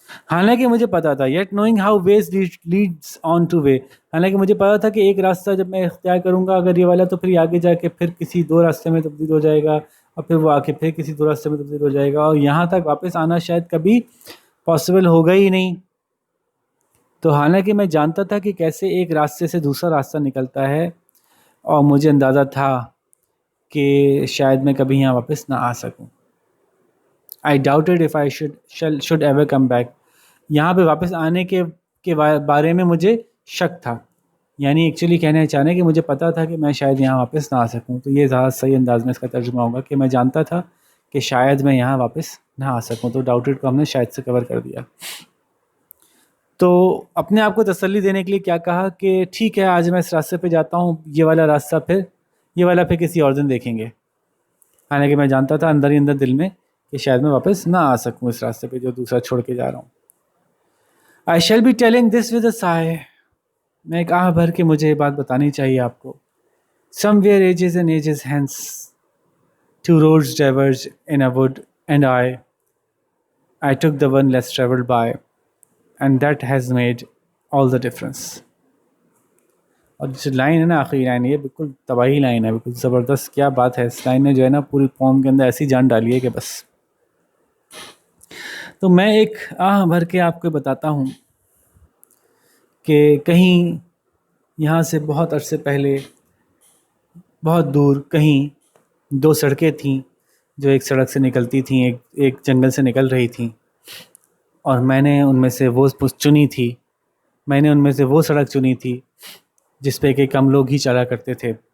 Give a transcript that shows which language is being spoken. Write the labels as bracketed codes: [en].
[ur] حالانکہ مجھے پتا تھا [en] yet knowing how ways leads on to way، [ur] حالانکہ مجھے پتا تھا کہ ایک راستہ جب میں اختیار کروں گا اگر یہ والا تو پھر آگے جا کے پھر کسی دو راستے میں تبدیل ہو جائے گا، اور پھر وہ آ کے پھر کسی دو راستے میں تبدیل ہو جائے گا، اور یہاں تک واپس آنا شاید کبھی پاسبل ہوگا ہی نہیں. تو حالانکہ میں جانتا تھا کہ کیسے ایک راستے سے دوسرا راستہ نکلتا ہے، اور مجھے اندازہ تھا کہ شاید میں کبھی یہاں واپس نہ آ سکوں. [en] I doubted if I should ever come back. [ur] یہاں پہ واپس آنے کے بارے میں مجھے شک تھا، یعنی ایکچولی کہنا چاہنے کہ مجھے پتا تھا کہ میں شاید یہاں واپس نہ آ سکوں. تو یہ زیادہ صحیح انداز میں اس کا ترجمہ ہوگا کہ میں جانتا تھا کہ شاید میں یہاں واپس نہ آ سکوں. تو ڈاؤٹڈ کو ہم نے شاید سے کور کر دیا. تو اپنے آپ کو تسلی دینے کے لیے کیا کہا کہ ٹھیک ہے آج میں اس راستے پہ جاتا ہوں، یہ والا پھر کسی اور دن دیکھیں گے. حالانکہ میں جانتا تھا اندر ہی اندر دل میں کہ شاید میں واپس نہ آ سکوں اس راستے پہ جو دوسرا چھوڑ کے جا رہا ہوں. [en] I shall be telling this with a sigh. [ur] میں ایک آہ بھر کے مجھے یہ بات بتانی چاہیے آپ کو. [en] Somewhere ages and ages hence, two roads diverged in a wood, and I took the one less traveled by, and that has made all the difference. [ur] اور جو لائن ہے نا، آخری لائن، یہ بالکل تباہی لائن ہے، بالکل زبردست. کیا بات ہے، اس لائن نے جو ہے نا پوری قوم کے اندر ایسی جان ڈالی ہے کہ بس. تو میں ایک آہ بھر کے آپ کو بتاتا ہوں کہ کہیں یہاں سے بہت عرصے پہلے بہت دور کہیں دو سڑکیں تھیں جو ایک سڑک سے نکلتی تھیں، ایک جنگل سے نکل رہی تھیں، اور میں نے ان میں سے وہ چنی تھی، میں نے ان میں سے وہ سڑک چنی تھی جس پہ کہ کم لوگ ہی چلا کرتے تھے.